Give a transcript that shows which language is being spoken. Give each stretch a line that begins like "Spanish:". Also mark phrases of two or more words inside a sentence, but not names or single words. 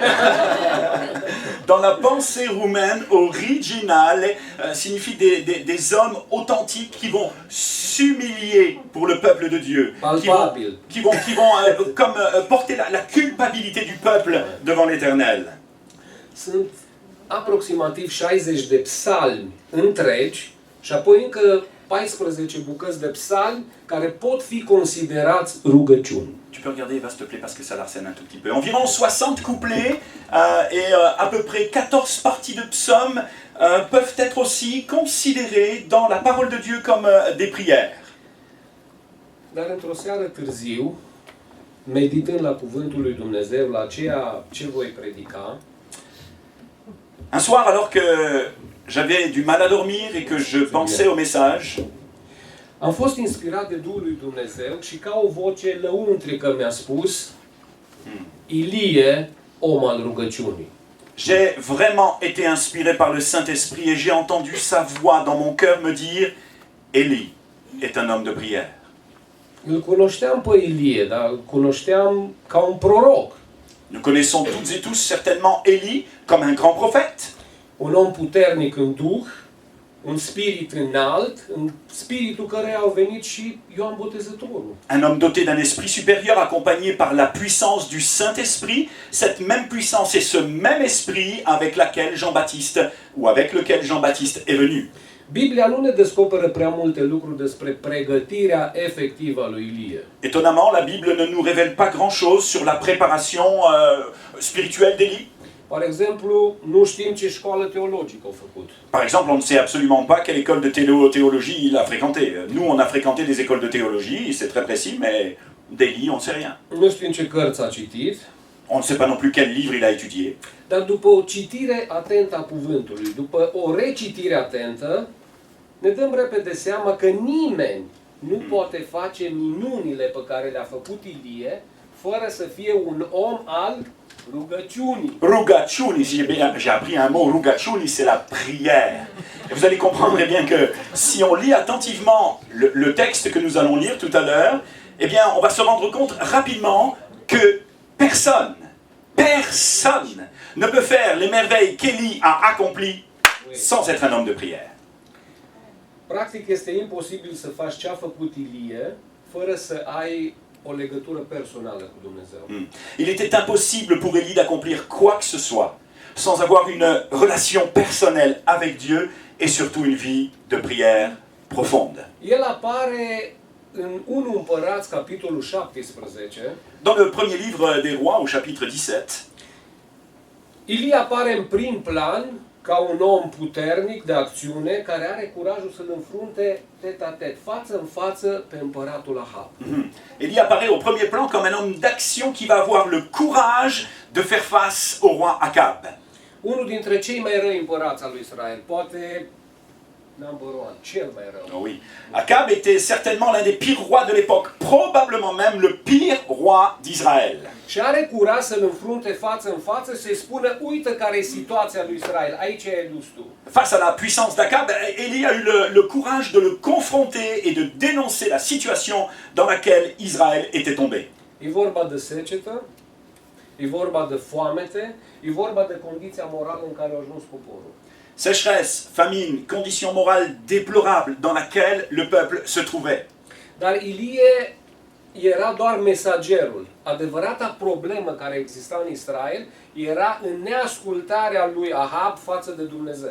French: Dans la pensée roumaine, originale signifie des hommes authentiques qui vont s'humilier pour le peuple de Dieu, qui vont porter la culpabilité du peuple devant l'Éternel.
Romanian: Sunt aproximativ 60 de psalmi întregi și apoi încă 14 bucăți de psalmi care pot fi considerați rugăciuni.
French: Tu peux regarder, Eva, s'il te plaît, parce que ça l'arsène un tout petit peu. Environ 60 couplets et à peu près 14 parties de psaumes peuvent être aussi considérées dans la parole de Dieu comme des prières.
Romanian: Dar într-o seară târziu, meditând la cuvântul lui Dumnezeu, la ceea ce voi predica,
French: un soir, alors que j'avais du mal à dormir et que je pensais au message,
Romanian: am fost inspirat de Duhul lui Dumnezeu și ca o voce lăuntrică mi-a spus: Ilie, om al rugăciunii.
French: J'ai vraiment été inspiré par le Saint-Esprit et j'ai entendu sa voix dans mon cœur me dire: Élie est un homme de prière.
Romanian: Îl cunoșteam pe Ilie, dar îl cunoșteam ca un proroc.
French: Nous connaissons toutes et tous certainement Élie comme un grand prophète.
Romanian: Un om puternic în Duh, un spirit înalt, în spiritul căreia au venit și Ioan Botezătorul.
French: Un homme doté d'un esprit supérieur accompagné par la puissance du Saint-Esprit, cette même puissance et ce même esprit avec lequel Jean-Baptiste est venu.
Romanian: Biblia nu ne descoperă prea multe lucruri despre pregătirea efectivă a lui Ilie.
French: Étonnamment, la Bible ne nous révèle pas grand-chose sur la préparation spirituelle d'Élie.
Romanian: Par exemplu, nu știm ce școală teologică au făcut.
French: Par exemple, on ne sait absolument pas quelle école de théologie il a fréquenté. Nous, on a fréquenté des écoles de théologie, c'est très précis, mais d'Élie, on ne sait rien.
Romanian: Nu știm ce cărți a citit,
French: On ne sait pas non plus quel livre il a étudié.
Romanian: dar după o citire atentă a cuvântului, după o recitire atentă, ne dăm repede seama că nimeni nu poate face minunile pe care le-a făcut Ilie fără să fie un om al rugăciunii. Rugacciuni,
French: j'ai appris un mot, rugacciuni, c'est la prière. Et vous allez comprendre bien que si on lit attentivement le texte que nous allons lire tout à l'heure, eh bien, on va se rendre compte rapidement que personne ne peut faire les merveilles qu'Élie a accomplies sans être un homme de prière.
Romanian: Practic este imposibil să faci ce a făcut Ilie fără să ai o legătură personală cu Dumnezeu.
French: Il était impossible pour Élie d'accomplir quoi que ce soit sans avoir une relation personnelle avec Dieu et surtout une vie de prière profonde.
Romanian: El apare în 1 Împărați, capitolul 17.
French: Dans le premier livre des Rois, au chapitre 17,
Romanian: Ilie apare în prim plan ca un om puternic de acțiune care are curajul să-l înfrunte tet-a-tet, față în față pe împăratul Ahab.
French: Élie apparaît au premier plan comme un homme d'action qui va avoir le courage de faire face au roi Akab.
Romanian: Unul dintre cei mai răi împărați al lui Israel, poate
English: number one,
Romanian: cel mai rău.
French: Oh oui. Akab était certainement l'un des pires rois de l'époque, probablement même le pire roi d'Israël.
Romanian: Și are curaj să-l înfrunte față în față și să-i spună, uite care e situația lui Israel, aici ai dus tu.
French: Face à la puissance d'Akab, Élie a eu le courage de le confronter et de dénoncer la situation dans laquelle Israël était tombé.
Romanian: E vorba de secetă, e vorba de foamete, e vorba de condiția morală în care a ajuns poporul.
French: Sécheresse, famine, conditions morales déplorables dans laquelle le peuple se trouvait.
Romanian: Dar Ilie era doar mesagerul. Adevărata problemă care exista în Israel era în neascultarea lui Ahab față de Dumnezeu.